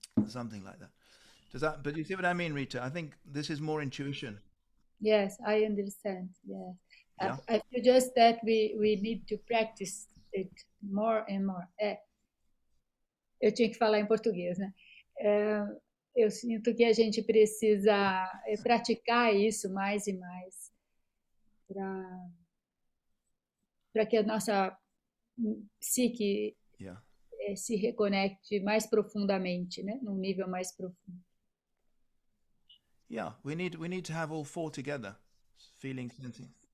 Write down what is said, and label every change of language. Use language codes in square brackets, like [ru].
[en] Something like that. But you see what I mean, Rita? I think this is more intuition. Yes, I understand. Yes. Yeah. I feel just that we need to practice it more and more. [pt] Eu tinha que falar em português, né? Eu sinto que a gente precisa praticar isso mais e mais para que a nossa psique [en] Yeah. [pt] se reconecte mais profundamente, né? Num nível mais profundo. [en] Yeah, we need to have all four together, feeling, sensing.